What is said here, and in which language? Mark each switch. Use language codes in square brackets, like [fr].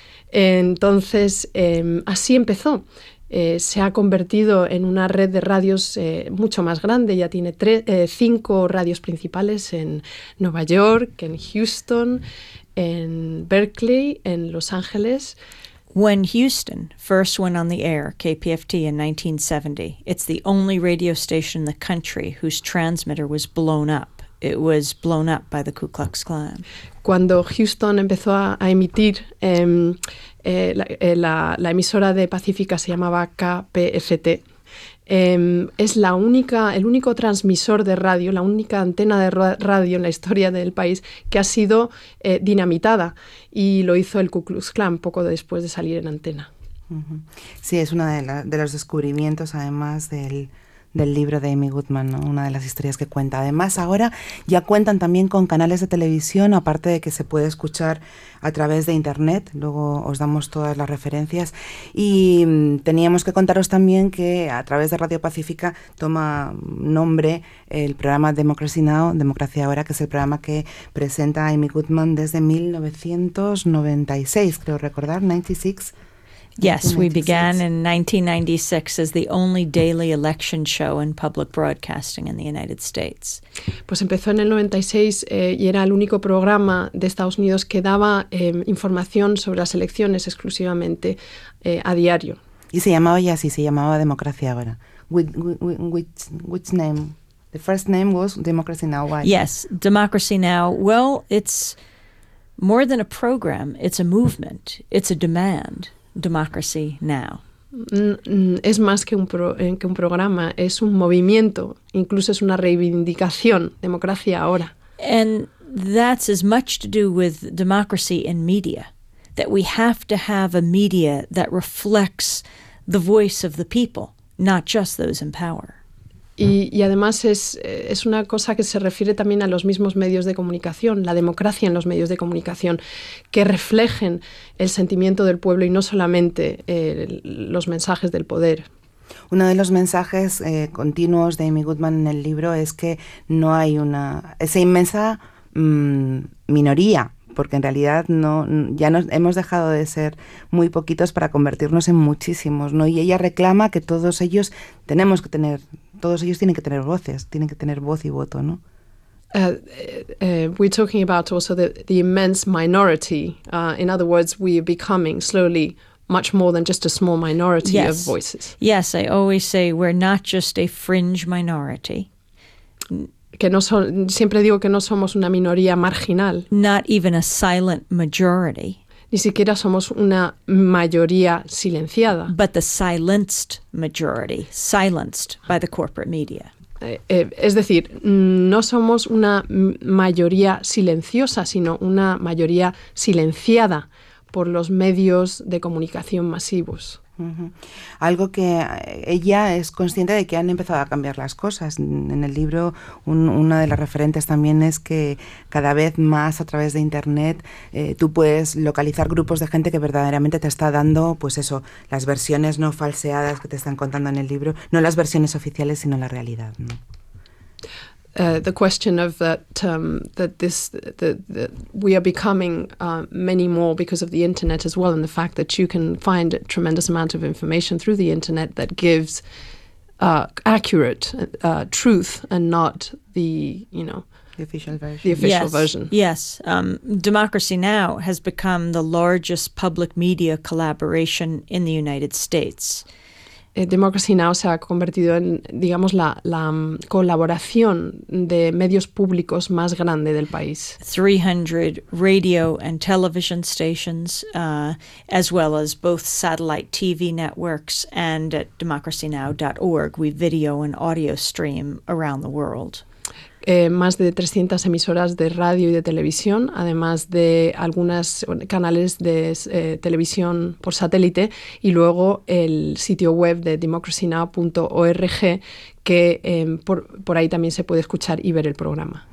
[es] Entonces, así empezó. Se ha convertido en una red de radios mucho más grande. Ya tiene 5 radios principales en Nueva York, en Houston, en Berkeley, en Los Ángeles. [en] When Houston first went on the air, KPFT, in 1970, it's the only radio station in the country whose transmitter was blown up. It was blown up by the Ku Klux Klan. [es] Cuando Houston empezó a emitir, la emisora de Pacífica se llamaba KPFT. Es el único transmisor de radio, la única antena de radio en la historia del país que ha sido dinamitada, y lo hizo el Ku Klux Klan poco después de salir en antena. Sí, es uno de los descubrimientos, además, del libro de Amy Goodman, ¿no? Una de las historias que cuenta. Además, ahora ya cuentan también con canales de televisión, aparte de que se puede escuchar a través de internet. Luego os damos todas las referencias. Y teníamos que contaros también que a través de Radio Pacífica toma nombre el programa Democracy Now!, Democracia Ahora, que es el programa que presenta Amy Goodman desde 1996, creo recordar, 96. [en] Yes, we began in 1996 as the only daily election show in public broadcasting in the United States. [es] Pues empezó en el 96 y era el único programa de Estados Unidos que daba información sobre las elecciones exclusivamente a diario. Y se llamaba ya así, se llamaba Democracia Ahora. [en] Which name? The first name was Democracy Now! Why? Yes, Democracy Now! Well, it's more than a program, it's a movement, it's a demand. Democracy Now! [es] Es más que un programa, es un movimiento, incluso es una reivindicación, Democracia Ahora. [en] And that's as much to do with democracy in media, that we have to have a media that reflects the voice of the people, not just those in power. [es] Y además es una cosa que se refiere también a los mismos medios de comunicación, la democracia en los medios de comunicación, que reflejen el sentimiento del pueblo y no solamente los mensajes del poder. Uno de los mensajes continuos de Amy Goodman en el libro es que no hay una esa inmensa minoría, porque en realidad hemos dejado de ser muy poquitos para convertirnos en muchísimos, ¿no? Y ella reclama que todos ellos tenemos que tener... Todos ellos tienen que tener voces, tienen que tener voz y voto, ¿no? [en] We're talking about also the immense minority. In other words, we are becoming slowly much more than just a small minority yes. of voices. Yes, I always say we're not just a fringe minority. [es] que no son, siempre digo que no somos una minoría marginal. [en] Not even a silent majority. [es] Ni siquiera somos una mayoría silenciada. [en] But the silenced majority, silenced by the corporate media. [es] Es decir, no somos una mayoría silenciosa, sino una mayoría silenciada por los medios de comunicación masivos. Uh-huh. Algo que ella es consciente de que han empezado a cambiar las cosas. En el libro, una de las referentes también es que cada vez más a través de Internet tú puedes localizar grupos de gente que verdaderamente te está dando, pues eso, las versiones no falseadas que te están contando en el libro, no las versiones oficiales, sino la realidad, ¿no? [en] The question of that that this that we are becoming many more because of the internet as well, and the fact that you can find a tremendous amount of information through the internet that gives accurate truth and not the, you know, the official version. The official yes. version. Yes. Democracy Now! Has become the largest public media collaboration in the United States. Democracy Now! [es] Se ha convertido en, digamos, la colaboración de medios públicos más grande del país. [en] 300 radio and television stations, as well as both satellite TV networks and at democracynow.org, we video and audio stream around the world. [es] Más de 300 emisoras de radio y de televisión, además de algunos canales de televisión por satélite, y luego el sitio web de democracynow.org, que por ahí también se puede escuchar y ver el programa.